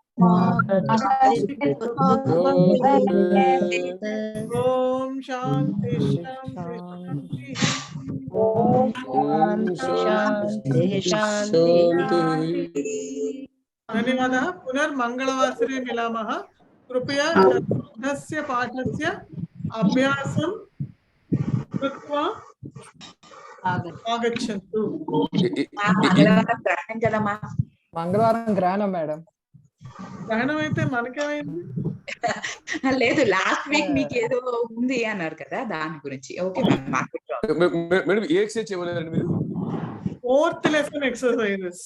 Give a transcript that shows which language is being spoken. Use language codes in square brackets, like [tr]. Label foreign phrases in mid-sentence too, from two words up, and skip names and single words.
[sa] ओम शांति शांति शांति। धन्यवादः। पुनर्मङ्गलवासरे मिलामः। कृपया चतुर्थस्य पाठस्य अभ्यासं कृत्वा आगच्छन्तु। [te] మంగళవారం గ్రహణం మేడం. గ్రహణం అయితే మనకేమైంది? లేదు, [en] last week [te] మీకు ఏదో ఉంది అన్నారు కదా, దాని గురించి. ఓకే మేడం, ఏ ఎక్సర్సైజ్ చేయమన్నారండి మీరు? [en] Fourth lesson exercises.